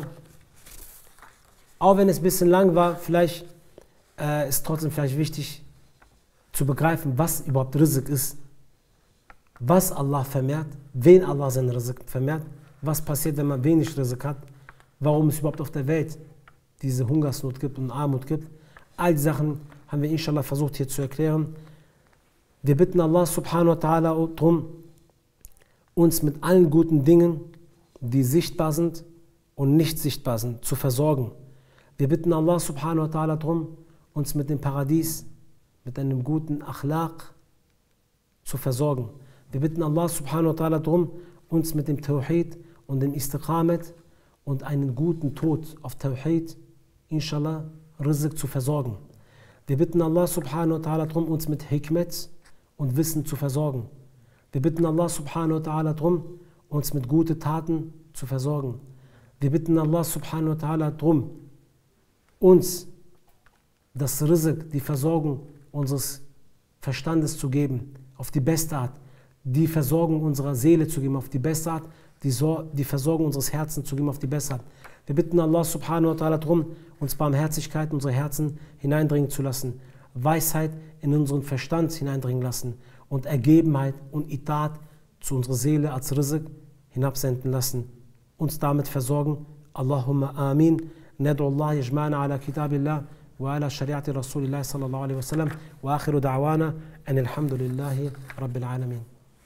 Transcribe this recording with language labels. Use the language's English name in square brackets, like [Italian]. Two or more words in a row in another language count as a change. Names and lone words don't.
[German] Auch wenn es ein bisschen lang war, vielleicht ist trotzdem vielleicht wichtig zu begreifen, was überhaupt Rizq ist, was Allah vermehrt, wen Allah seinen Rizq vermehrt, was passiert, wenn man wenig Rizq hat, warum es überhaupt auf der Welt diese Hungersnot gibt und Armut gibt. All die Sachen haben wir inshallah versucht hier zu erklären. Wir bitten Allah [Arabic] سبحانه وتعالى [German] darum, uns mit allen guten Dingen, die sichtbar sind und nicht sichtbar sind, zu versorgen. Wir bitten Allah [Arabic] سبحانه وتعالى [German] darum, uns mit dem Paradies, mit einem guten Akhlaq zu versorgen. Wir bitten Allah [Arabic] سبحانه وتعالى [German] darum, uns mit dem Tawhid und dem Istiqamet und einen guten Tod auf Tawhid, inshallah, Rizq zu versorgen. Wir bitten Allah [Arabic] سبحانه وتعالى [German] darum, uns mit Hikmet und Wissen zu versorgen. Wir bitten Allah [Arabic] سبحانه وتعالى [German] darum, uns mit guten Taten zu versorgen. Wir bitten Allah [Arabic] سبحانه وتعالى [German] darum, uns das Rizq, die Versorgung unseres Verstandes zu geben, auf die beste Art, die Versorgung unserer Seele zu geben, auf die beste Art, die Versorgung unseres Herzens zu geben, auf die beste Art. Wir bitten Allah [Arabic] سبحانه وتعالى [German] darum, uns Barmherzigkeit in unsere Herzen hineindringen zu lassen, Weisheit in unseren Verstand hineindringen lassen und Ergebenheit und Itat zu unserer Seele als Rizq hinabsenden lassen, uns damit versorgen. [Arabic] اللهم آمين. ندعو الله يجمعنا على كتاب الله وعلى شريعة رسول الله صلى الله عليه وسلم وآخر دعوانا أن الحمد لله رب العالمين.